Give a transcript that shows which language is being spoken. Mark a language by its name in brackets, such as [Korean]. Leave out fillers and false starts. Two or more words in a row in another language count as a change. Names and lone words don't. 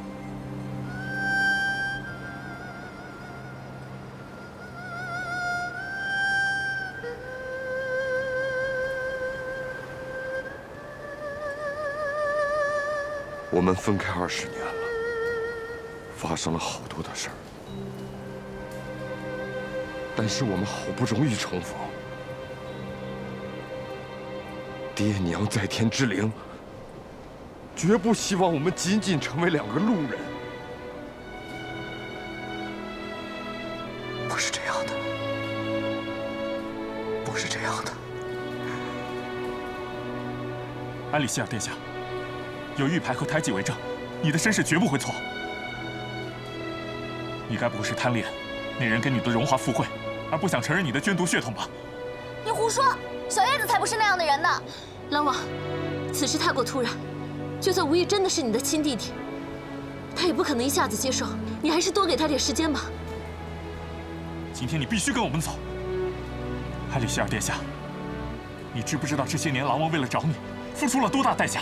[Chinese] 我们分開20年了，發生了好多的事兒，但是我們好不容易重逢。爹娘在天之靈，絕不希望我們僅僅成為兩個路人。不是這樣的，不是這樣的。安里希爾殿下。有玉牌和胎記為證，你的身世絕不會錯。你該不會是貪戀那人給你的榮華富貴，而不想承認你的捐毒血統吧？你胡說，小葉子才不是那樣的人呢！狼王，此事太過突然，就算無意真的是你的親弟弟，他也不可能一下子接受。你還是多給他點時間吧。今天你必須跟我們走。安里希爾殿下，你知不知道這些年狼王為了找你，付出了多大代價？